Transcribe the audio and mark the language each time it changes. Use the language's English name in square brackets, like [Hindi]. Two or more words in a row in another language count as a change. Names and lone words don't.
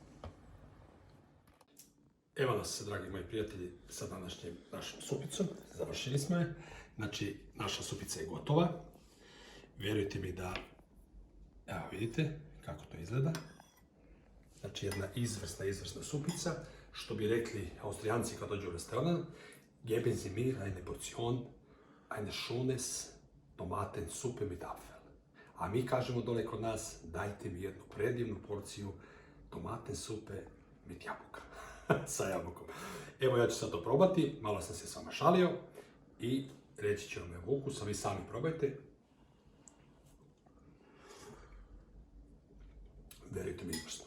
[Croatian] Evo nas, dragi moji prijatelji, sa današnjim našom supicom. Završili smo je. Znači, naša supica je gotova. Vjerujte mi da, evo vidite kako to izgleda. Znači, jedna izvrsna supica. Što bi rekli Austrijanci kad dođu u restoran, [German] geben Sie mir eine Portion, eine schönes Tomatensuppe mit Apfel. [Croatian] A mi kažemo dole kod nas, dajte mi jednu predivnu porciju [German] tomatensupe mit [Croatian] jabuka. Sa jabukom. Evo, ja ću sad to probati, malo sam se s vama šalio i reći ću vam evo ukus, a vi sami probajte. Verujte mi, izvrsno.